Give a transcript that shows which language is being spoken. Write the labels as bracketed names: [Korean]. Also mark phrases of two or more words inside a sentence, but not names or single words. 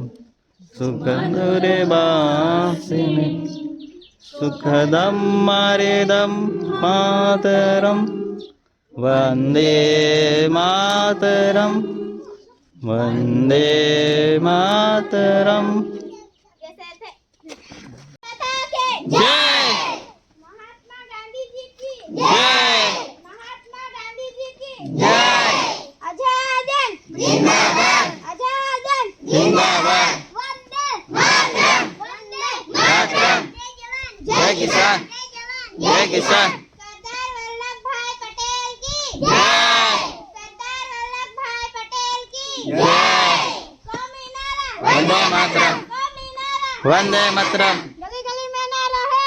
[Sanskrit] सुगन्धुरवासिनीं सुखदं मारेदं मातरं, वन्दे मातरं, वंदे मातरम। [Hindi] जय महात्मा गांधी जी की जय, महात्मा गांधी जी की जय, आजाद जिंदाबाद, आजाद जिंदाबाद, [Sanskrit] वंदे मातरम, वंदे मातरम, [Hindi] जय जवान, जय किसान, जय किसान, सरदार वल्लभ भाई पटेल की जय, सरदार वल्लभ भाई पटेल की जय, कौमी नारा [Sanskrit] वंदे मातरम, [Hindi] कौमी नारा [Sanskrit] वंदे मातरम, [Hindi] गली गली में नारा है,